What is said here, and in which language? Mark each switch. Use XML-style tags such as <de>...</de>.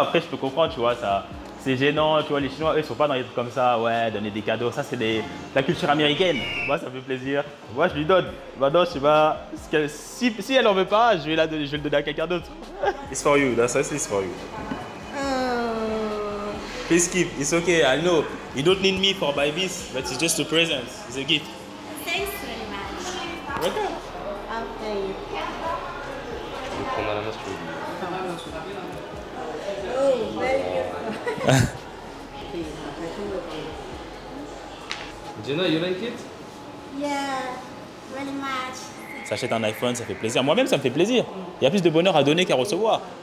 <fr>Après, je peux comprendre, tu vois, ça. C'est gênant, tu vois, les Chinois, eux, ils sont pas dans les trucs comme ça, ouais, donner des cadeaux, ça, c'est la culture américaine. Moi, ça me fait plaisir. Moi, je lui donne. Maintenant, je sais pas, si elle en veut pas, je vais le donner à quelqu'un d'autre.</fr> <en>It's for you, that's it's for you. Please keep, it's okay, I know. You don't need me for buy this, but it's just a present, it's a gift. Thanks very much. Okay. Okay.</en> <fr>Je vais prendre à la main si tu veux.</fr> <en>Oh, very good. Jenna, you like it? Yeah, very much.</en> <fr>S'achète un iPhone, ça fait plaisir. Moi-même, ça me fait plaisir. Il y a plus de bonheur à donner qu'à recevoir.</fr>